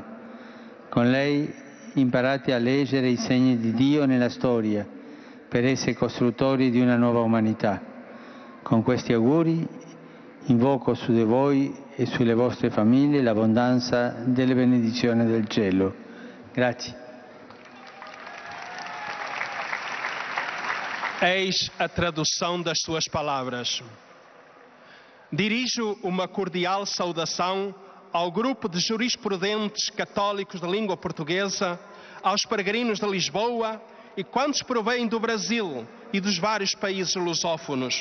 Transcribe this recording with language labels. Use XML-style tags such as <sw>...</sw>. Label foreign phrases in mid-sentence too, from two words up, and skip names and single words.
<it>Con lei imparate a leggere i segni di Dio nella storia per essere costruttori di una nuova umanità. Con questi auguri invoco su di voi e sulle vostre famiglie l'abbondanza delle benedizioni del cielo. Grazie.</it> <pt>Eis a tradução das suas palavras. Dirijo uma cordial saudação ao grupo de jurisprudentes católicos da língua portuguesa, aos peregrinos de Lisboa e quantos provêm do Brasil e dos vários países lusófonos.</pt>